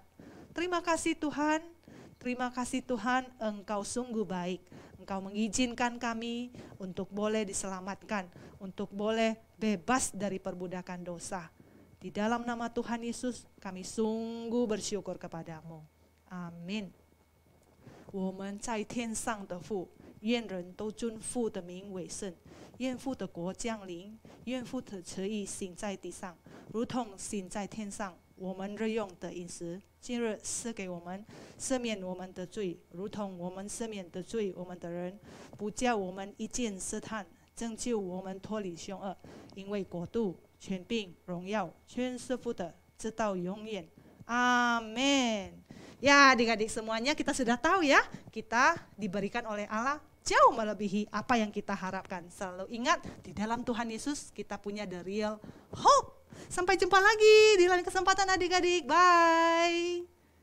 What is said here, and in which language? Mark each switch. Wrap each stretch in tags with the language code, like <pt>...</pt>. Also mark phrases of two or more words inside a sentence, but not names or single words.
<id>Terima kasih Tuhan, Engkau sungguh baik. Engkau mengizinkan kami untuk boleh diselamatkan, untuk boleh bebas dari perbudakan dosa. Di dalam nama Tuhan Yesus kami sungguh bersyukur kepadamu. Amin.</id> <zh>我们在天上的父，愿人都尊父的名为圣。愿父的国降临，愿父的旨意行在地上，如同行在天上。我们日用的饮食，今日赐给我们，赦免我们的罪，如同我们赦免的罪我们的人，不叫我们一见试探，拯救我们脱离凶恶。因为国度、权柄、荣耀，全是父的，直到永远。Amin.</zh> <id>Ya adik-adik semuanya kita sudah tahu ya, kita diberikan oleh Allah jauh melebihi apa yang kita harapkan. Selalu ingat, di dalam Tuhan Yesus kita punya</id> <en>the real hope.</en> <id>Sampai jumpa lagi di lain kesempatan adik-adik. Bye.</id>